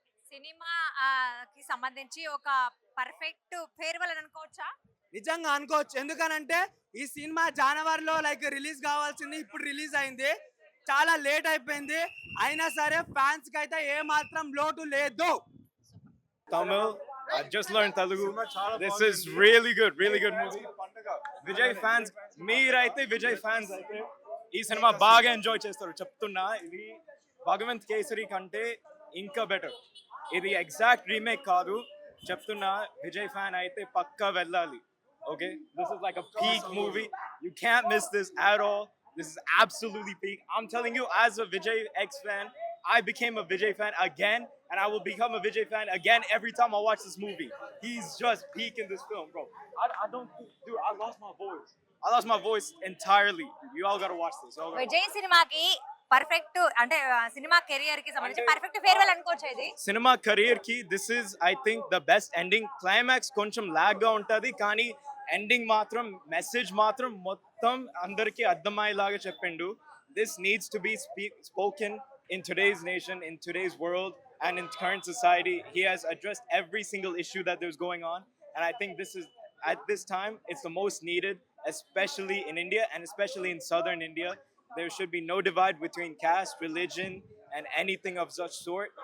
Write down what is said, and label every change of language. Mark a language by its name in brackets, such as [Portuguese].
[Telugu] Cinema కి సంబంధించి ఒక పర్ఫెక్ట్ ఫేర్వెల్ అని అనుకోవచ్చా? నిజంగా అనుకోవచ్చు. ఎందుకనంటే ఈ సినిమా జనవరిలో రిలీజ్ కావాల్సింది, ఇప్పుడు రిలీజ్ అయింది. చాలా లేట్ అయిపోయింది. అయినా సరే ఫ్యాన్స్ కి అయితే ఏ మాత్రం లోటు లేదు. [English] Tamil. I just learned Telugu. This is really good movie. [Telugu] Vijay fans, మీరైతే Vijay fans అయితే ఈ సినిమా బాగా ఎంజాయ్ చేస్తారు చెప్తున్నా. ఇది భగవంత్ కేసరి కంటే ఇంకా బెటర్. ఇది ఎగ్జాక్ట్ రీమేక్ కాదు చెప్తున్నా. విజయ్ ఫ్యాన్ అయితే పక్కా వెళ్ళాలి. [English] Okay, this is like a peak movie. You can't miss this at all. This is absolutely peak. I'm telling you, as a Vijay X fan, I became a Vijay fan again, and I will become a Vijay fan again every time I watch this movie. He's just peak in this film, bro. I don't, dude, I lost my voice. I lost my voice entirely. You all gotta watch this. [Telugu] Vijay సినిమాకి perfect అంటే cinema career కి సంబంధించి perfect farewell అనుకోవచ్చా ఇది? Cinema career కి [English] This is I think the best ending. [Telugu] Climax కొంచెం log గా ఉంటది, కానీ ఎండింగ్ మాత్రం మెసేజ్ మాత్రం మొత్తం అందరికి అర్థమయ్యేలాగా చెప్పిండు. [English] This needs to be spoken in today's nation, in today's world, and in current society. He has addressed every single issue that there's going on, and I think this is, at this time, it's the most needed, especially in India and especially in southern India. There should be no divide between caste, religion, and anything of such sort.